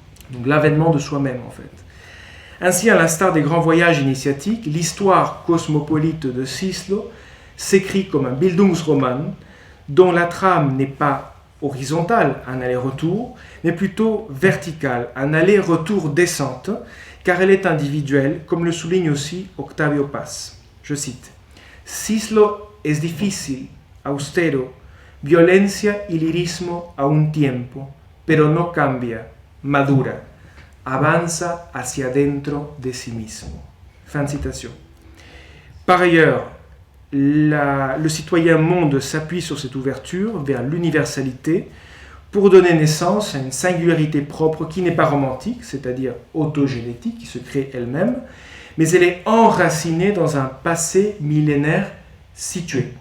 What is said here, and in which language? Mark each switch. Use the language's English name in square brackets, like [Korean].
[French] Donc l'avènement de soi-même en fait. Ainsi, à l'instar des grands voyages initiatiques, l'histoire cosmopolite de Cislo s'écrit comme un Bildungsroman dont la trame n'est pas horizontale, un aller-retour, mais plutôt verticale, un aller-retour descente, car elle est individuelle, comme le souligne aussi Octavio Paz. Je cite: [Spanish] Cislo es difícil, austero, violencia y lirismo a un tiempo, pero no cambia, madura, avanza hacia dentro de sí mismo. [French] Fin de citation. Par ailleurs, le citoyen monde s'appuie sur cette ouverture vers l'universalité pour donner naissance à une singularité propre qui n'est pas romantique, c'est-à-dire autogénétique, qui se crée elle-même, mais elle est enracinée dans un passé millénaire situé.